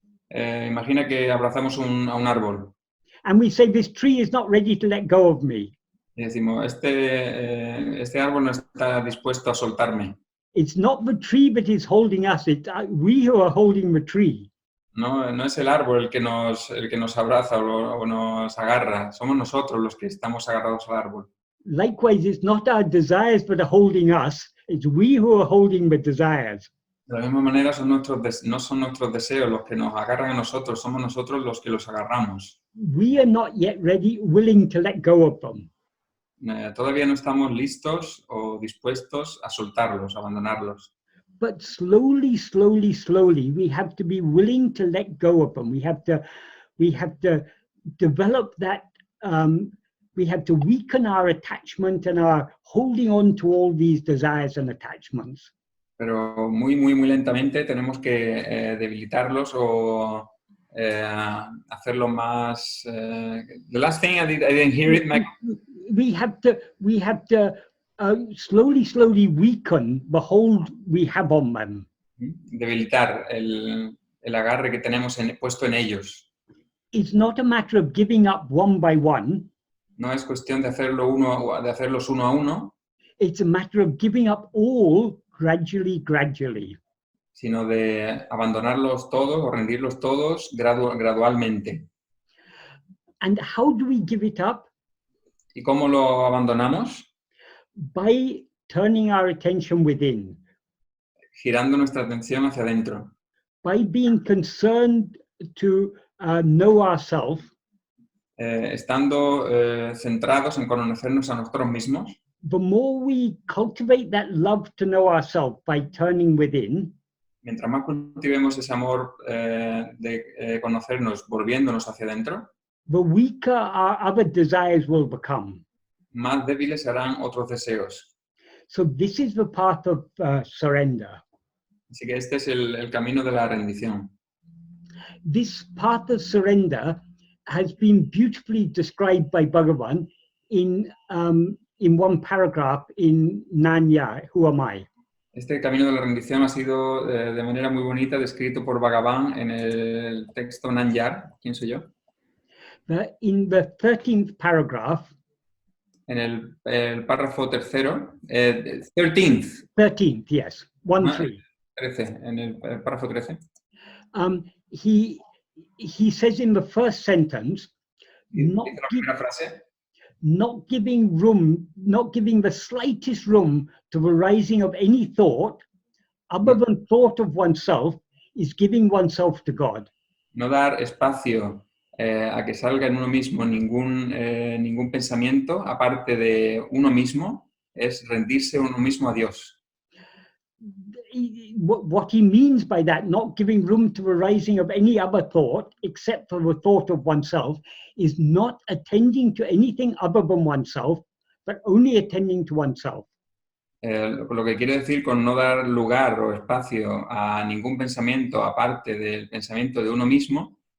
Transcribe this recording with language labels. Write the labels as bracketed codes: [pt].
[es] Imagina que abrazamos a un árbol. [en] And we say this tree is not ready to let go of me. [es] Y decimos, este árbol no está dispuesto a soltarme. [en] It's not the tree that is holding us, it's we who are holding the tree. [es] No es el árbol el que nos abraza o nos agarra, somos nosotros los que estamos agarrados al árbol. [en] Likewise, it's not our desires that are holding us, it's we who are holding the desires. [es] De la misma manera no son nuestros deseos los que nos agarran a nosotros, somos nosotros los que los agarramos. [en] We are not yet ready, willing to let go of them. [es] Todavía no estamos listos o dispuestos a soltarlos, a abandonarlos. [en] But slowly, we have to be willing to let go of them. We have to develop that, we have to weaken our attachment and our holding on to all these desires and attachments. [es] Pero muy lentamente tenemos que debilitarlos o hacerlo más... [en] The last thing, I didn't hear it, Michael. We have to slowly weaken the hold we have on them. [es] Debilitar el agarre que tenemos puesto en ellos. [en] It's not a matter of giving up one by one. [es] No es cuestión de hacerlos uno a uno, [en] It's a matter of giving up all gradually. [es] sino de abandonarlos todos o rendirlos todos gradualmente. [en] And how do we give it up? [es] ¿Y cómo lo abandonamos? [en] By turning our attention within, [es] Girando nuestra atención hacia adentro, [en] by being concerned to know ourselves. [es] Estando centrados en conocernos a nosotros mismos. [en] The more we cultivate that love to know ourselves by turning within, [es] Mientras más cultivemos ese amor de conocernos volviéndonos hacia adentro, [en] the weaker our other desires will become. [es] más débiles serán otros deseos. [en] So this is the path of surrender. [es] Así que este es el camino de la rendición. [en] This path of surrender has been beautifully described by Bhagavan in one paragraph in Nanya, Who Am I? [es] Este camino de la rendición ha sido de manera muy bonita descrito por Bhagavan en el texto Nanyar, ¿quién soy yo? [en] In the 13th paragraph, [es] En el párrafo tercero, 13th, [en] 13th, yes, 1-3. [es] 13, en el párrafo 13. [en] He says in the first sentence, not [es] Dice la primera frase, [en] not giving the slightest room to the rising of any thought other than thought of oneself is giving oneself to God. [es] no dar espacio a que salga en uno mismo ningún pensamiento, aparte de uno mismo, es rendirse uno mismo a Dios. [en] What he means by that, not giving room to the rising of any other thought except for the thought of oneself, is not attending to anything other than oneself, but only attending to oneself. [es] Lo que quiere decir con no dar lugar o espacio a ningún pensamiento aparte del pensamiento de uno mismo.